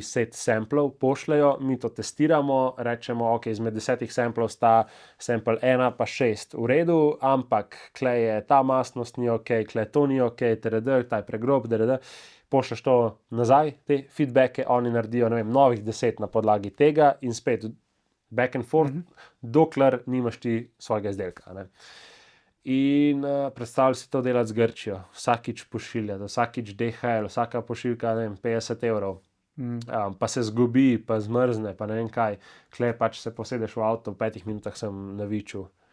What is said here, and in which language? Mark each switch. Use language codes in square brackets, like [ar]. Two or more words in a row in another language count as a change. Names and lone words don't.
[sl] set samplov, pošljejo, mi to testiramo, rečemo, ok, izmed 10 samplov sta sample 1 pa 6 v redu, ampak kle je ta mastnost ni ok, kle to ni ok, ta je pregrob, pošlješ to nazaj, te feedbacke, oni naredijo, ne vem, novih 10 na podlagi tega in spet [en] back and forth, [sl] dokler nimaš ti svojega izdelka, ne. In predstavljaj si to delati z Grčijo, vsakič pošiljati, vsakič DHL, vsaka pošiljka, ne vem, 50 €, pa se zgubi, pa zmrzne, pa ne vem kaj, kle pač se posedeš v avto, v 5 minutah sem na Viču.